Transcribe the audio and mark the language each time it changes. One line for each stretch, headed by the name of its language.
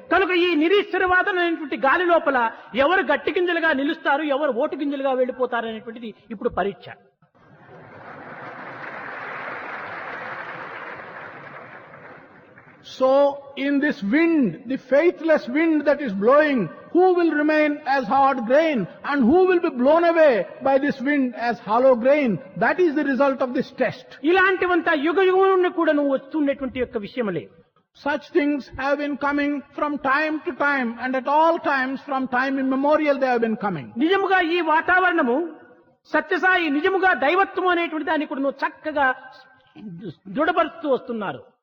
Telugu: కనుక ఈ నిరీశ్వరవాదమైనటువంటి గాలి లోపల ఎవరు గట్టి గింజలుగా నిలుస్తారు, ఎవరు ఓటు గింజలుగా వెళ్ళిపోతారు అనేటువంటిది ఇప్పుడు పరీక్ష.
English: So, in this wind, the faithless wind that is blowing, who will remain as hard grain and who will be blown away by this wind as hollow grain? That is the result of this test.
Telugu: ఇలాంటివంతా యుగ యుగమున కూడా వస్తున్నటువంటి యొక్క విషయములే.
English: Such things have been coming from time to time, and at all times, from time immemorial they have been coming.
Telugu: నిజముగా ఈ వాతావరణము సత్యసాయి నిజముగా దైవత్వం అనేటువంటి దాన్ని కూడా చక్కగా దృఢపరుస్తూ వస్తున్నారు.